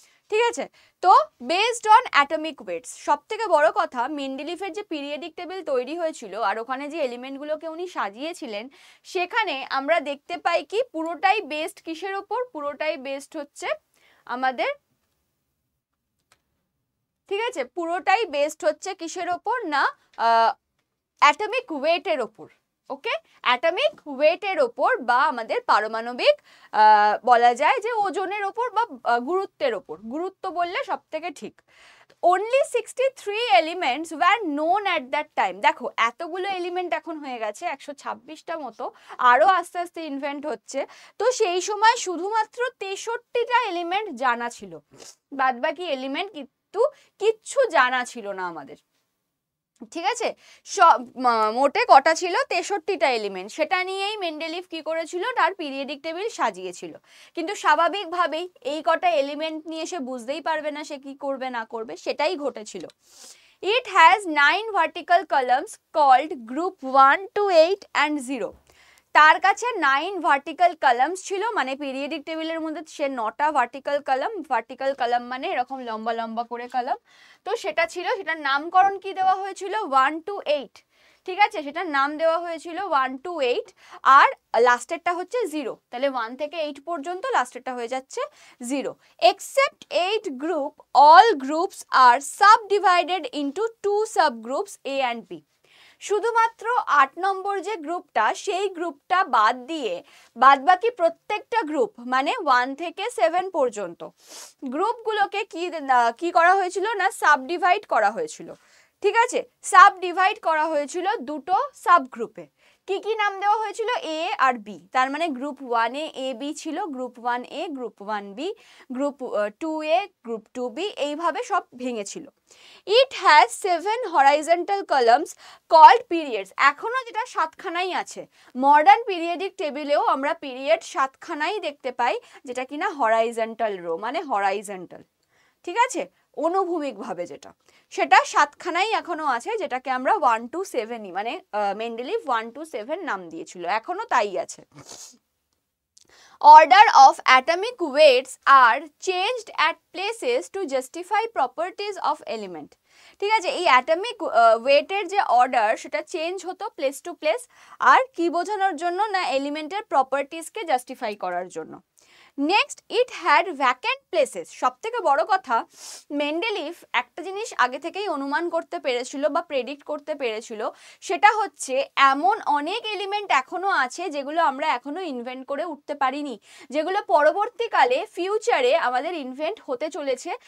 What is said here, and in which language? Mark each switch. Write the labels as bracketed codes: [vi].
[bn] ঠিক আছে, তো বেসড অন অ্যাটমিক ওয়েটস, সব থেকে বড় কথা মেন্ডেলিফের যে পিরিয়ডিক টেবিল তৈরি হয়েছিল আর ওখানে যে এলিমেন্টগুলোকে উনি সাজিয়েছিলেন, সেখানে আমরা দেখতে পাই কি পুরোটাই বেসড কিসের ওপর, পুরোটাই বেসড হচ্ছে আমাদের, ঠিক আছে, পুরোটাই বেসড হচ্ছে কিসের ওপর না অ্যাটমিক ওয়েটের ওপর। ওকে, অ্যাটমিক ওয়েটের ওপর বা আমাদের পারমাণবিক বলা যায় যে ওজনের ওপর বা গুরুত্বের ওপর, গুরুত্ব বললে সব থেকে ঠিক। [en] only 63 elements were known at that time। [bn] দেখো এতগুলো এলিমেন্ট এখন হয়ে গেছে 126টা মতো, আরো আস্তে আস্তে ইনভেন্ট হচ্ছে। তো সেই সময় শুধুমাত্র 63টা এলিমেন্ট জানা ছিল, বাদ বাকি এলিমেন্ট কিন্তু কিচ্ছু জানা ছিল না আমাদের। ঠিক আছে, মোটে কটা ছিল, 63টা এলিমেন্ট, সেটা নিয়েই মেন্ডেলিফ কি করেছিল, তার পিরিয়ডিক টেবিল সাজিয়েছিল। কিন্তু স্বাভাবিকভাবেই এই কটা এলিমেন্ট নিয়ে সে বুঝতেই পারবে না সে কি করবে না করবে, সেটাই ঘটেছিল। [en] It has 9 vertical columns called group 1 to 8 and 0। [bn] তার কাছে 9 ভার্টিক্যাল কলামস ছিল, মানে পিরিয়ডিক টেবিলের মধ্যে সে 9টা ভার্টিক্যাল কলাম, ভার্টিক্যাল কলাম মানে এরকম লম্বা লম্বা করে কলাম, তো সেটা ছিল, সেটার নামকরণ কি দেওয়া হয়েছিল 1 to 8। ঠিক আছে, সেটার নাম দেওয়া হয়েছিল 1 to 8, আর লাস্টেরটা হচ্ছে 0, তাহলে 1 থেকে 8 পর্যন্ত, লাস্টেরটা হয়ে যাচ্ছে 0। [en] Except 8 group, all groups are subdivided into 2 subgroups A and B। [bn] শুধুমাত্র 8 নম্বর যে গ্রুপটা, সেই গ্রুপটা বাদ দিয়ে বাদবাকি প্রত্যেকটা গ্রুপ মানে 1 থেকে 7 পর্যন্ত গ্রুপগুলোকে কি করা হয়েছিল না সাবডিভাইড করা হয়েছিল। ঠিক আছে, সাবডিভাইড করা হয়েছিল দুটো সাব গ্রুপে। কি কি নাম দেওয়া হয়েছিল, এ আর বি, তার মানে গ্রুপ 1 এ এ বি ছিল, গ্রুপ 1 এ, গ্রুপ 1 বি, গ্রুপ 2 এ, গ্রুপ 2 বি, এইভাবে সব ভেঙেছিল। [en] It has 7 horizontal columns called periods। [bn] এখনো যেটা 7খানাই আছে, মডার্ন পিরিয়ডিক টেবিলেও আমরা পিরিয়ড 7খানাই দেখতে পাই, যেটা কিনা হরাইজন্টাল রো, মানে হরাইজন্টাল। ঠিক আছে, অনুভূমিক ভাবে যেটা, সেটা 7খানাই এখনো আছে, যেটাকে আমরা 1 to 7ই, মানে মেন্ডেলিফ 1 to 7 নাম দিয়েছিল, এখনো তাই আছে। [en] Order of atomic weights are changed at places to justify properties of element। [bn] ঠিক আছে, এই অ্যাটমিক ওয়েটের যে অর্ডার সেটা চেঞ্জ হতো প্লেস টু প্লেস, আর কি বোঝানোর জন্য না এলিমেন্টের প্রপার্টিসকে জাস্টিফাই করার জন্য। Next, [en] It had vacant places. [bn] সব থেকে বড় কথা, মেন্ডেলিফ একটা জিনিস আগে থেকেই অনুমান করতে পেরেছিল বা প্রেডিক্ট করতে পেরেছিল, সেটা হচ্ছে এমন অনেক এলিমেন্ট এখনো আছে যেগুলো আমরা এখনো ইনভেন্ট করে উঠতে পারিনি, যেগুলো পরবর্তীকালে ফিউচারে আমাদের ইনভেন্ট হতে চলেছে।